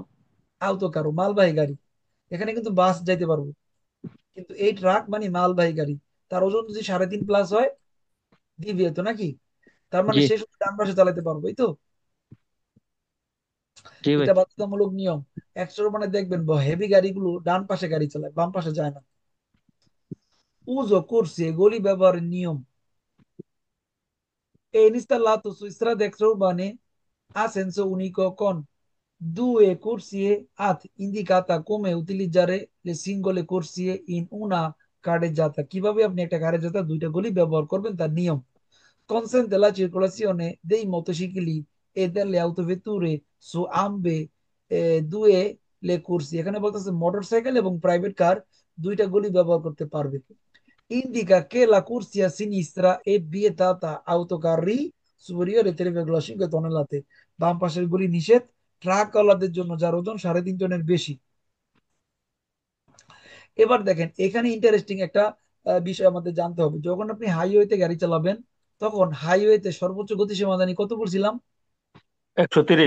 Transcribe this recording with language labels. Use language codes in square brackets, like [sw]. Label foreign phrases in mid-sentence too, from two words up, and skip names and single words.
[bn] আউতোকারো মালবাহী গাড়ি, এখানে কিন্তু বাস যাইতে পারবো, কিন্তু এই ট্রাক মানে মালবাহী গাড়ি, তার ওজন যদি 3.5 প্লাস হয় দিবে তো, নাকি? তার মানে জি সে শুধু ডান পাশে চালাতে পারবো, এই তো। জি ভাই। এটা বাধ্যতামূলক নিয়ম। একশো মানে দেখবেন হেভি গাড়িগুলো ডান পাশে গাড়ি চালায়, বাম পাশে যায় না। উজো করছে গলি ব্যবহারের নিয়ম। [it] E installato su strade extraurbane ha senso unico con 2 corsie ad indicata come utilizzare le singole corsie in una carreggiata। [bn] কিভাবে আপনি একটা কারেজাতা 2টা গলি ব্যবহার করবেন তার নিয়ম। [it] Consente la circolazione dei motocicli e delle autovetture su ambe due le corsie। [bn] এখানে বলতেছে মোটরসাইকেল এবং প্রাইভেট কার 2টা গলি ব্যবহার করতে পারবে। [it] Indica che la corsia a sinistra è vietata autocarri superiore 3,5 tonnellate। [bn] বাম পাশের গুলি নিষেধ ট্রাক ওয়ালাদের জন্য যার ওজন 3.5 টনের বেশি। এবার দেখেন এখানে ইন্টারেস্টিং একটা বিষয় আমাদের জানতে হবে। যখন আপনি হাইওয়েতে গাড়ি চালাবেন তখন হাইওয়েতে সর্বোচ্চ গতিসীমা জানি কত বলছিলাম? 130।